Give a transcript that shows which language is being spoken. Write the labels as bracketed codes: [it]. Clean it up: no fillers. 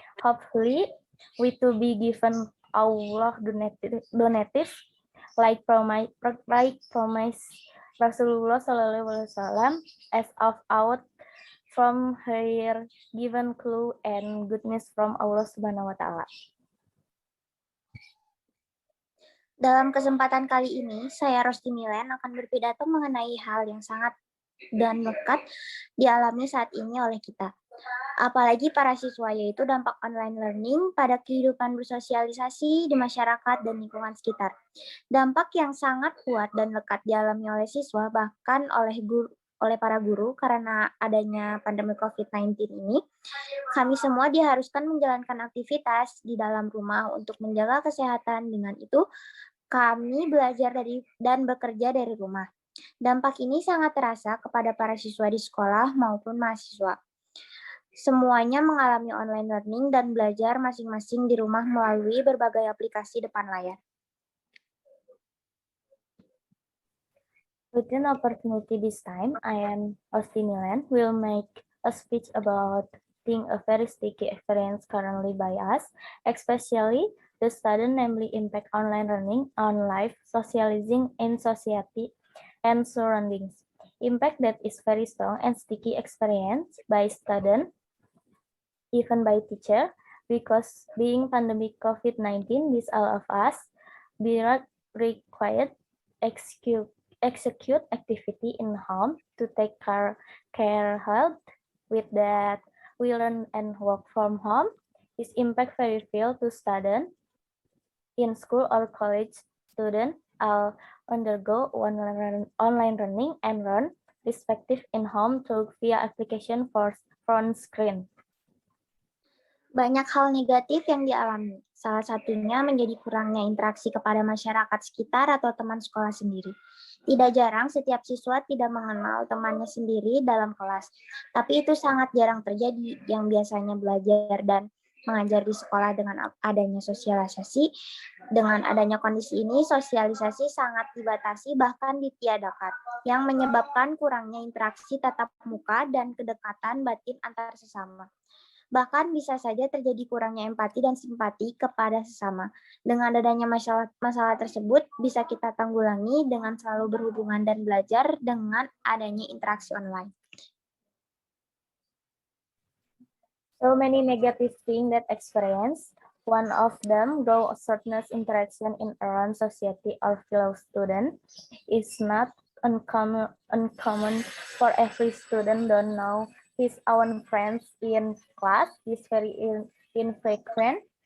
[en] Hopefully, we to be given Allah donative like promise Rasulullah Sallallahu Alaihi Wasallam as of out from her given clue and goodness from Allah Subhanahu Wa Taala. [id] Dalam kesempatan kali ini, saya Rosti Milen akan berpidato mengenai hal yang sangat dan lekat dialami saat ini oleh kita. Apalagi para siswa, yaitu dampak online learning pada kehidupan bersosialisasi di masyarakat dan lingkungan sekitar. Dampak yang sangat kuat dan lekat dialami oleh siswa, bahkan oleh para guru karena adanya pandemi COVID-19 ini, kami semua diharuskan menjalankan aktivitas di dalam rumah untuk menjaga kesehatan. Dengan itu, kami belajar dan bekerja dari rumah. Dampak ini sangat terasa kepada para siswa di sekolah maupun mahasiswa. Semuanya mengalami online learning dan belajar masing-masing di rumah melalui berbagai aplikasi depan layar. [en] With an opportunity this time, I am Rosti Milen will make a speech about being a very sticky experience currently by us, especially the student, namely impact online learning on life, socializing in society and surroundings. Impact that is very strong and sticky experience by student, even by teacher, because being pandemic COVID-19, this all of us be required execute activity in home to take care health. With that, we learn and work from home. This impact very real to student in school or college. Student all undergo online learning and learn respective in home through via application for phone screen. [id] Banyak hal negatif yang dialami. Salah satunya menjadi kurangnya interaksi kepada masyarakat sekitar atau teman sekolah sendiri. Tidak jarang setiap siswa tidak mengenal temannya sendiri dalam kelas. Tapi itu sangat jarang terjadi yang biasanya belajar dan mengajar di sekolah dengan adanya sosialisasi. Dengan adanya kondisi ini, sosialisasi sangat dibatasi bahkan ditiadakan, yang menyebabkan kurangnya interaksi tatap muka dan kedekatan batin antar sesama. Bahkan bisa saja terjadi kurangnya empati dan simpati kepada sesama. Dengan adanya masalah tersebut, bisa kita tanggulangi dengan selalu berhubungan dan belajar dengan adanya interaksi online. [en] So many negative things that experience. One of them, though shortness interaction in around society or fellow student, is not uncommon for every student don't know his own friends in class is very infrequent.